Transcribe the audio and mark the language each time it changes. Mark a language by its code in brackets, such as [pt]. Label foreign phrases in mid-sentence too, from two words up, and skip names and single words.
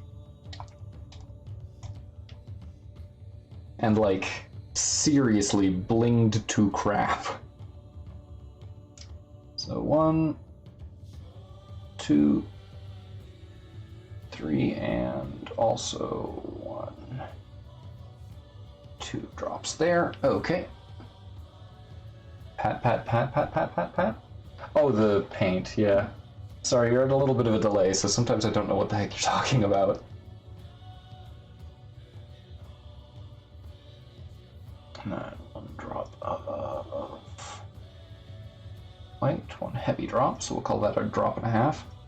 [en] And like, seriously blinged to crap. So 1, 2, 3, and also 1, 2 drops there. Okay. Pat, pat, pat, pat, pat, pat, pat. Oh, the paint, yeah. Sorry, you're at a little bit of a delay, so sometimes I don't know what the heck you're talking about. One drop of white, one heavy drop, so we'll call that our 1.5 drops.